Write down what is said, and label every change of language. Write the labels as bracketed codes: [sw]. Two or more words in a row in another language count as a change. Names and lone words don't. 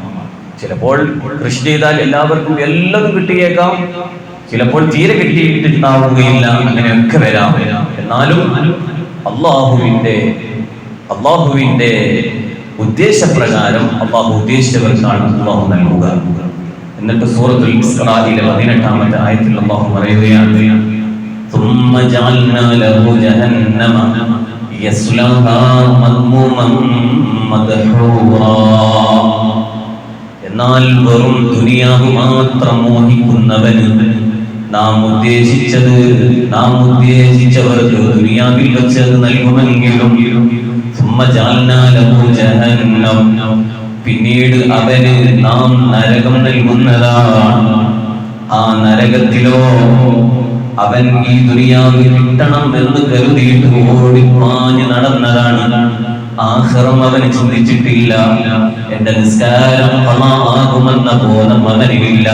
[ml] ചിലപ്പോൾ കൃഷി ചെയ്താൽ എല്ലാവർക്കും എല്ലതും കിട്ടിയേക്കാം, ചിലപ്പോൾ തീരെ കിട്ടിയിട്ടുണ്ടാവുകയില്ല. അങ്ങനെയൊക്കെ വരാം. എന്നാലും അള്ളാഹുവിന്റെ ഉദ്ദേശപ്രകാരം അള്ളാഹു ഉദ്ദേശിച്ചവർക്കാണ് അള്ളാഹു നൽകുക. എന്നിട്ട് സൂറത്തുൽ ഇസ്റായിലെ 18ാമത്തെ ആയത്തിൽ അള്ളാഹു പറയുകയാണ്, [ar] ثم جعلنا له جهنم يصلاها مذموما مدحورا. [ml] എന്നാൽ വെറും ദുനിയാവ് മാത്രം മോഹിക്കുന്നവന് നാം ഉദ്ദേശിച്ചവർക്ക് ദുനിയാവിൽ വെച്ച് നൽകുമെങ്കിലും [ar] ثم جعلنا له جهنم, [ml] പിന്നീട് അവന് നാം നരകം നൽകുന്നതാണ്. ആ നരകത്തിലോ അവൻ ഈ ദുനിയാവിൽ കിട്ടണം എന്ന് കരുതിയിട്ട് ഓടിപ്പാഞ്ഞ് നടന്നതാണ്. ആഖിറം അവന് ചിന്തിച്ചിട്ടില്ല. എന്റെ നിസ്കാരം ഖളാകുമെന്ന ബോധം അവനില്ല.